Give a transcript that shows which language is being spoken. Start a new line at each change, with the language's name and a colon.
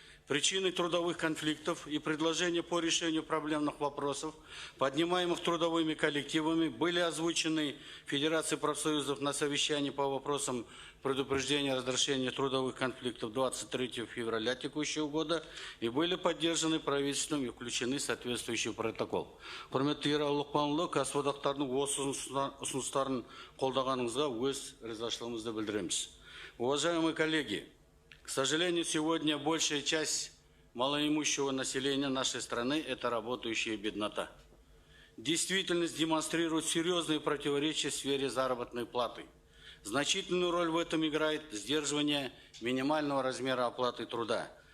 Russian: причины трудовых конфликтов и предложения по решению проблемных вопросов, поднимаемых трудовыми коллективами, были озвучены Федерацией профсоюзов на совещании по вопросам предупреждения разрешения трудовых конфликтов 23 февраля текущего года и были поддержаны правительством и включены в соответствующий протокол.
Kazakh: Құрметті Ералы Лұқпанұлы, кәсіподақтардың осы ұсыныстарын қолдағаныңызға өз ризашылығымызды білдіреміз.
Russian: Уважаемые коллеги, к сожалению, сегодня большая часть малоимущего населения нашей страны – это работающая беднота. Действительность демонстрирует серьезные противоречия в сфере заработной платы. Значительную роль в этом играет сдерживание минимального размера оплаты труда.